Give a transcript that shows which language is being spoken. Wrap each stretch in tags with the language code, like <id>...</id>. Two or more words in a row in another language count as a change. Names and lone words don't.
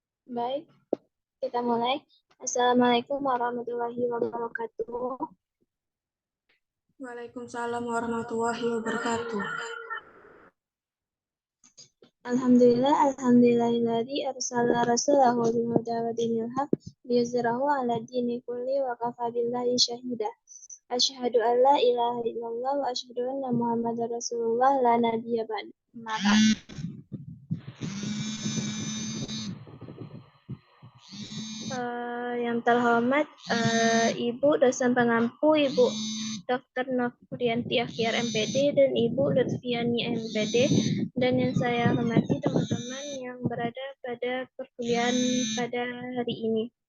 <id>Baik, kita mulai.</id> <ar>السلام عليكم ورحمة الله وبركاته. وعليكم السلام ورحمة الله وبركاته. الحمد لله الذي أرسل رسوله بالهدى ودين الحق ليظهره على دين كل وكفى بالله شهيدا. أشهد أن لا إله إلا الله وأشهد أن محمدا رسول الله لا نبي بعد.</ar> <id>Yang terhormat Ibu dosen pengampu, Ibu Dr. Nofrianti Akhyar MPD dan Ibu Lutfiani MPD, dan yang saya hormati teman-teman yang berada pada perkuliahan pada hari ini.</id>